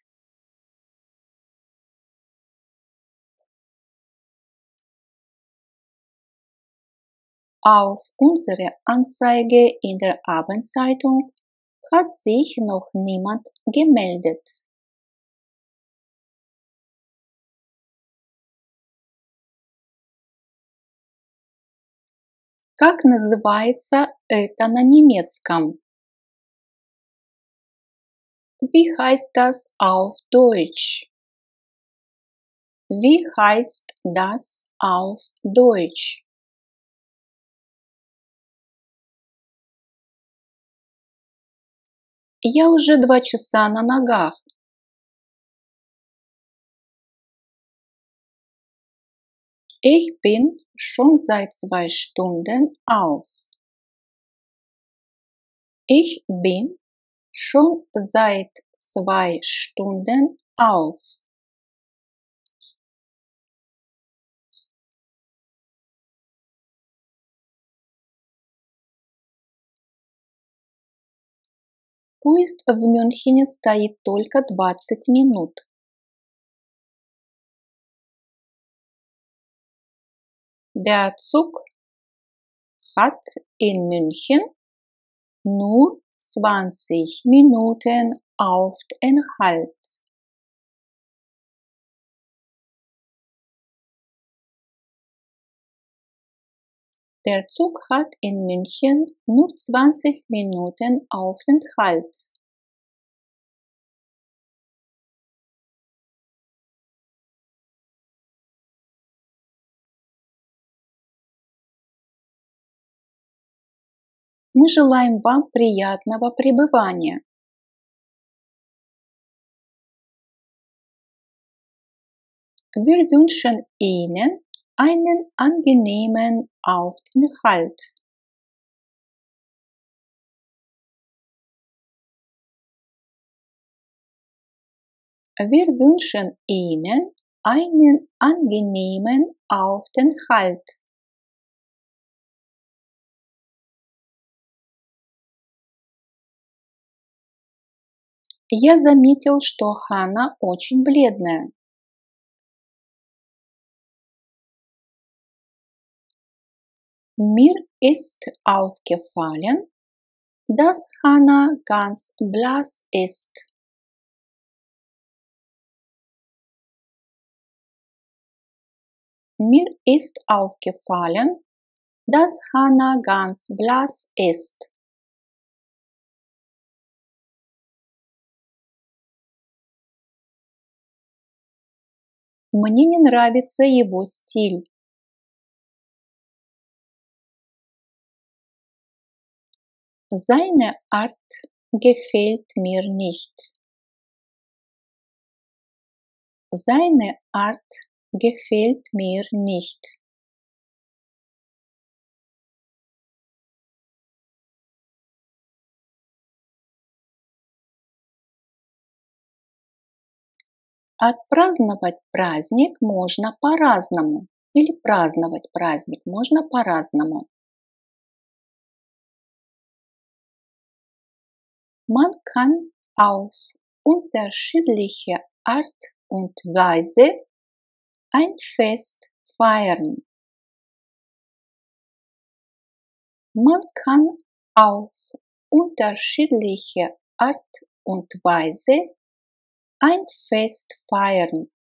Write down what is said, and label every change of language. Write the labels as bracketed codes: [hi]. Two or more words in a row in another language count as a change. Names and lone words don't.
[de] Auf unsere Anzeige in der Abendzeitung hat sich noch niemand gemeldet. [ru] Как называется это на немецком? [de] Wie heißt das auf Deutsch? Wie heißt das auf Deutsch? [ru] Я уже 2 часа на ногах. [de] Ich bin schon seit 2 Stunden auf. Ich bin schon seit 2 Stunden auf. [ru] Поезд в Мюнхене стоит только 20 минут. [de] Der Zug hat in München nur 20 Minuten Aufenthalt. Der Zug hat in München nur 20 Minuten Aufenthalt. [ru] Мы желаем вам приятного пребывания. [de] Wir wünschen Ihnen einen angenehmen Aufenthalt. Wir wünschen Ihnen einen angenehmen Aufenthalt. [ru] Я заметил, что Ханна очень бледная. [de] Mir ist aufgefallen, dass Hannah ganz blass ist. Mir ist aufgefallen, dass Hannah ganz blass ist. [ru] Мне не нравится его стиль. [de] Seine Art gefällt mir nicht. Seine Art gefällt mir nicht. [ru] Отпраздновать праздник можно по-разному. Или праздновать праздник можно по-разному. [de] Man kann auf unterschiedliche Art und Weise ein Fest feiern. Man kann auf unterschiedliche Art und Weise ein Fest feiern.